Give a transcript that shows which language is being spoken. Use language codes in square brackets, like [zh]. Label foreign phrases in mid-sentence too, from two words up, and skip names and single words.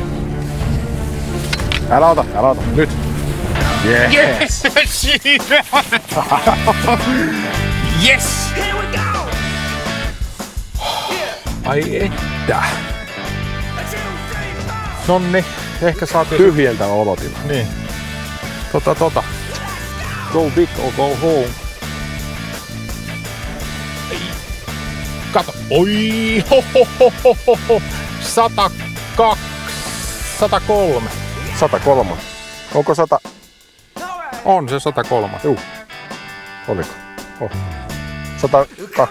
[fi] Älä ota. Nyt. Yeah. Yes! Siinä on! Yes! Ai että. Nonni, ehkä saatiin Tyhjentävä olotila. Niin. [en] Go big or go home. [fi] Kato. Oi! Ho. 102. 103. 103. Onko 100? On se 103. Juu. Oliko? Oh. 102.